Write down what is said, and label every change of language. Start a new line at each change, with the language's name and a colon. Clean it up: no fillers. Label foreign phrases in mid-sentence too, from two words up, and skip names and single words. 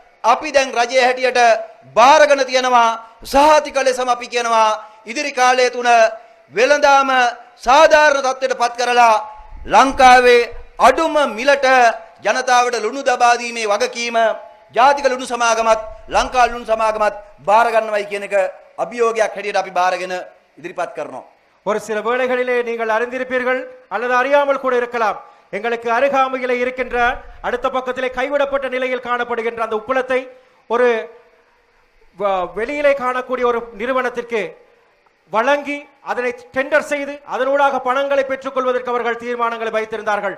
Sinhala: අපි දැන් රජයේ හැටියට බාරගෙන තියෙනවා සහතික ලෙසම අපි කියනවා ඉදිරි කාලය තුන වෙළඳාම සාධාරණ තත්ත්වයට පත් කරලා ලංකාවේ අඩුම මිලට ජනතාවට ලුණු දබා දීමේ වගකීම ජාතික ලුණු සමාගමත් ලංකා ලුණු සමාගමත් බාර ගන්නවයි කියන එක අභියෝගයක් හැටියට අපි බාරගෙන ඉදිරිපත් කරනවා.
Tamil: ஒரு சில வேளைகளிலே நீங்கள் அறிந்திருப்பீர்கள் அல்லது அறியாமல் கூட இருக்கலாம். எங்களுக்கு அருகாமையிலே இருக்கின்ற அடுத்த பக்கத்திலே கைவிடப்பட்ட நிலையில் காணப்படுகின்ற அந்த உப்பளத்தை ஒரு வெளியிலே காணக்கூடிய ஒரு நிறுவனத்திற்கு வழங்கி அதனை டெண்டர் செய்து அதனூடாக பணங்களை பெற்றுக் கொள்வதற்கு அவர்கள் தீர்மானங்களை வைத்திருந்தார்கள்.